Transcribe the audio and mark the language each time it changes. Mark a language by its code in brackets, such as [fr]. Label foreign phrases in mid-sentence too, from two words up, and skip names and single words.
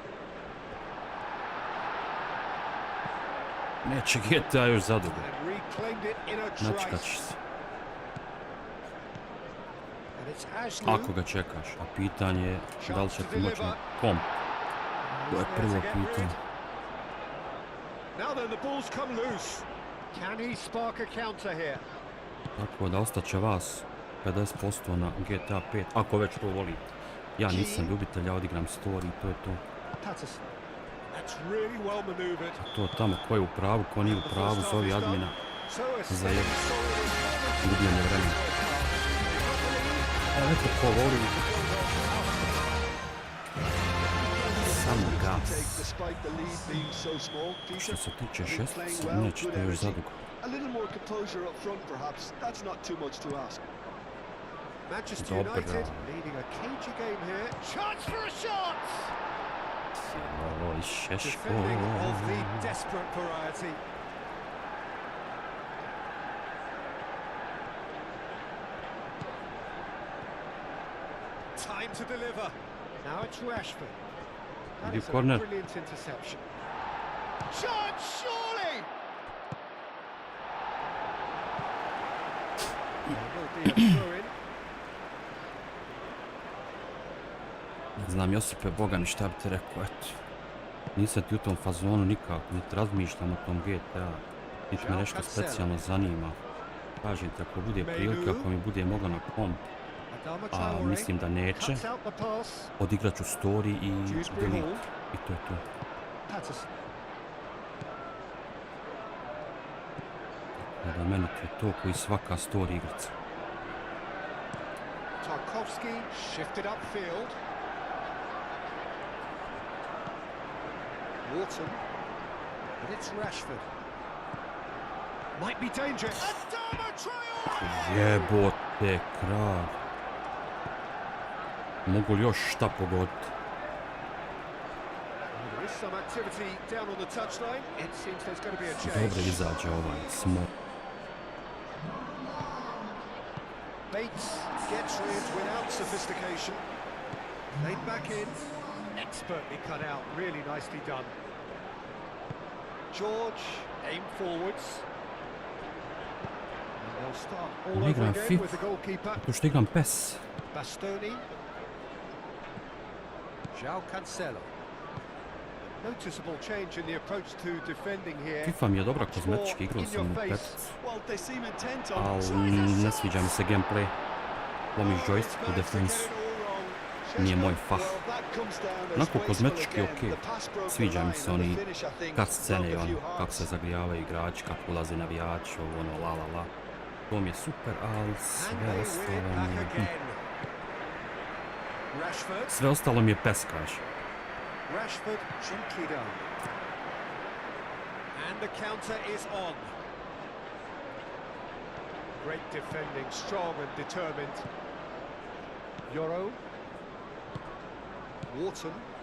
[bs] Neće GTA još za dugo. [en] And reclaimed it in a [bs] Načekat [en] trice. [bs] ćeš se. [en] And it's Ashley. [bs] Ako ga čekaš, a pitanje je da li će ti moći na komp. To je prvo pitanje. [en] Now then, the ball's come loose. Can he spark a counter here? [bs] Tako da ostaće vas 50% na GTA 5, ako već to volite. Ja nisam ljubitelj, ja odigram story, to je to. [en] Patterson. That's really well maneuvered. [bs] To tamo ko je u pravu, ko nije u pravu, zovi admina [en] So a [bs] za [en] steady, [bs] jedno [en] solid [bs] gubljenje vremena. Evo eto ko voli. Samo gas. [en] Despite the lead being so small, [bs] Što se tiče [en] He's [bs] šestice, [en] playing well, [bs] neće [en] good [bs] to još [en] energy. [bs] zadugo. [en] A little more composure up front, perhaps. That's not too much to ask. Manchester [bs] Odbrana. [en] United leading a cagey game here. Chance for a shot! [bs] Oj, Šeško. [en] Defending of the desperate variety. Time to deliver. Now it's Rashford. That [bs] Ide [en] is a [bs] corner. [en] brilliant interception. Shot, surely! There will be a throw-in. [bs] Ne znam, Josipe Bogani, šta bi ti rekao, eto. Nisam ti u tom fazonu nikako, niti razmišljam o tom GTA, niti me nešto specijalno zanima. Kažem ti, ako bude prilike, ako mi bude mogla na komp, [en] Adama a Traore [bs] mislim da neće, [en] cuts out the pass. [bs] odigrat ću story i delete. I to je to. [en] Patterson. [bs] Da meni to je to koji svaka story igrica. [en] Tarkovsky shifted upfield. Wharton. But it's Rashford. Might be dangerous. Adama Traore! [bs] Jebote, kralj. Mogu li još šta pogoditi? [en] There is some activity down on the touchline. It seems there's going to be a change. [bs] Dobro izađe ovaj smor. [en] Bates gets rid without sophistication. Laid back in. Expertly cut out. Really nicely done. George, aim forwards. And they'll start all [bs] On [en] over [bs] igram [en] again [bs] FIFA. [en] with the goalkeeper. [bs] Tu što igram PES. [en] Bastoni. João Cancelo. Noticeable change in the approach to defending here. [bs] FIFA mi je dobra kozmetička, igrao sam u peticu. [en] Well, they seem intent on... [bs] Ali ne sviđa mi se gameplay. Lomiš joystick u defensu. Nije moj fah. Onako kozmetički je okej. Sviđa mi se oni [en] cut scene [bs] i ono, kako se zagrijavaju igrači, kako ulaze navijači, ovo ono, la la la. To mi je super, ali sve ostalo mi je... [en] Rashford. [bs] Sve ostalo mi je PES, kaže. [en] Rashford gently down. And the counter is on. Great defending, strong and determined. Yoro. Wharton.